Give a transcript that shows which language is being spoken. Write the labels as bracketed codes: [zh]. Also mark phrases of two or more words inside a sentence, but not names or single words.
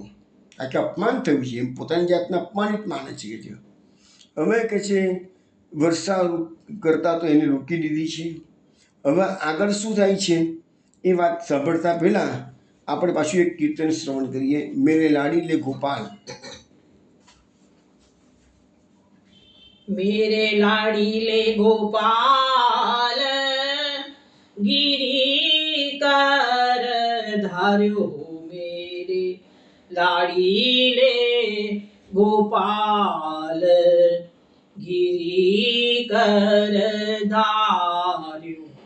[gu] આ કે અપમાન થયું છે, એમ પોતાની જાતને અપમાનિત માને છે કે હવે કે છે વર્ષા કરતા તો એને રોકી દીધી છે. હવે આગળ શું થાય છે એ વાત સાંભળતા પહેલા આપણે પાછું એક કીર્તન શ્રવણ કરીએ. [hi] मेरे लाडी ले गोपाल. मेरे लाडीले गोपाल गिरी कर धार्यो मेरे लाडीले गोपाल गिरी कर धार्यो.